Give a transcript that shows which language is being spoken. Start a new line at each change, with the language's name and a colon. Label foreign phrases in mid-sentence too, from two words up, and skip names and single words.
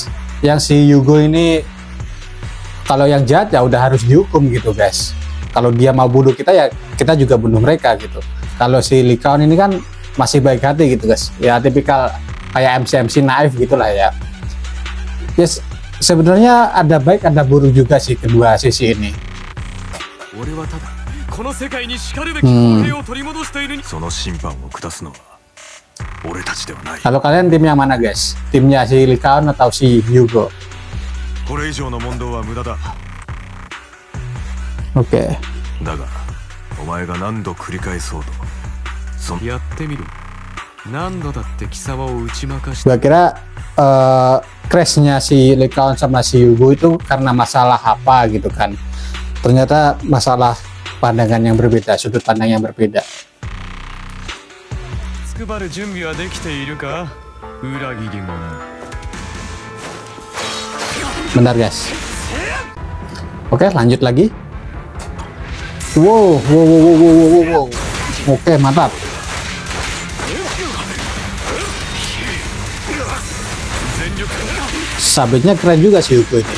Indonesian: Yang si Yugo ini kalau yang jahat ya udah harus dihukum gitu, guys. Kalau dia mau bunuh kita ya kita juga bunuh mereka gitu. Kalau si Lycaon ini kan masih baik hati gitu, guys. Ya tipikal kayak MC naif gitulah ya. Yes, sebenarnya ada baik ada buruk juga sih kedua sisi ini.
Japanese: 俺はただこの世界にしかるべき公平を取り戻しているその審判を下すのは俺たちではない
Indonesian: Kalau kalian tim yang mana guys? Timnya si Likaon atau si Hyugo?
Japanese: これ以上の問答は無駄だ
Indonesian: Oke.
Japanese: だがお前が何度繰り返そうとやってみろ何度だって貴様を打ち負かして
Indonesian: Gua kira crashnya si Likaon sama si Hyugo itu karena masalah apa gitu kan. Ternyata masalah pandangan yang berbeda, sudut pandang yang berbeda.
Japanese: つくばる準備はできているか裏切り者
Indonesian: Bentar guys. Oke, lanjut lagi. Wow. Oke, mantap. Sabitnya keren juga si Hyugo ini.